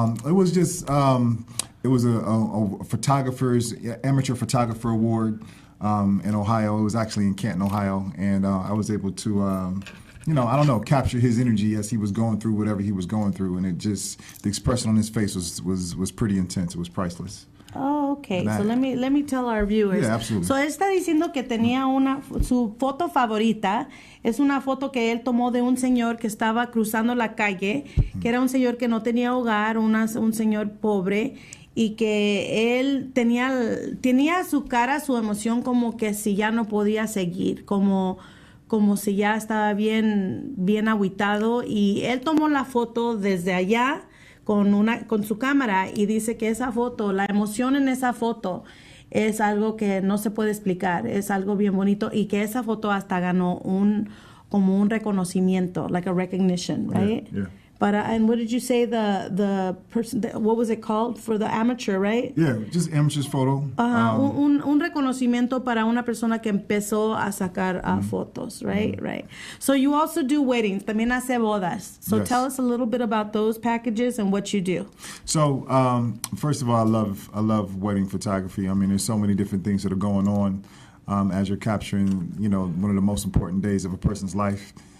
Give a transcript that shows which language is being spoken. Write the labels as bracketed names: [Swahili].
[English] It was just, it was a amateur photographer award in Ohio. It was actually in Canton, Ohio. And I was able to, capture his energy as he was going through whatever he was going through. And the expression on his face was pretty intense. It was priceless. Oh, okay. So let me tell our viewers. Yeah, absolutely. [Spanish] So él está diciendo que tenía su foto favorita es una foto que él tomó de un señor que estaba cruzando la calle, que era un señor que no tenía hogar, un señor pobre, y que él tenía su cara, su emoción como que si ya no podía seguir, como como si ya estaba bien, bien agüitado, y él tomó la foto desde allá con su cámara, y dice que esa foto, la emoción en esa foto es algo que no se puede explicar, es algo bien bonito, y que esa foto hasta ganó como un reconocimiento, [English] like a recognition, right? Yeah. But and what did you say the person, what was it called for the amateur, right? Yeah, just amateur's photo. [Spanish] Un reconocimiento para una persona que empezó a sacar fotos, [English] right? Right. So you also do weddings, [Spanish] también hace bodas. [English] So Yes. tell us a little bit about those packages and what you do. So, first of all, I love wedding photography. I mean, there's so many different things that are going on as you're capturing, one of the most important days of a person's life.